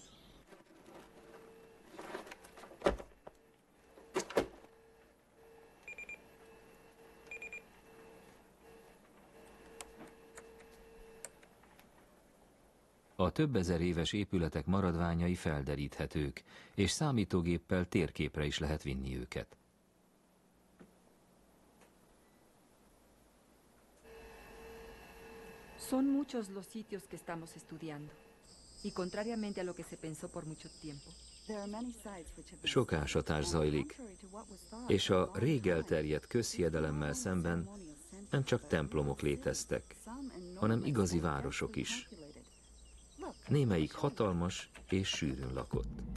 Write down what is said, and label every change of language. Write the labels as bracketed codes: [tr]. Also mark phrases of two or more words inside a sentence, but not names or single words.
[hu] A több ezer éves épületek maradványai felderíthetők, és számítógéppel térképre is lehet vinni őket. [es] Son muchos los sitios que estamos estudiando. Y contrariamente a lo que se pensó por mucho tiempo. [hu] Sok ásatás zajlik, és a rég elterjedt közhiedelemmel szemben nem csak templomok léteztek, hanem igazi városok is. Némelyik hatalmas és sűrűn lakott.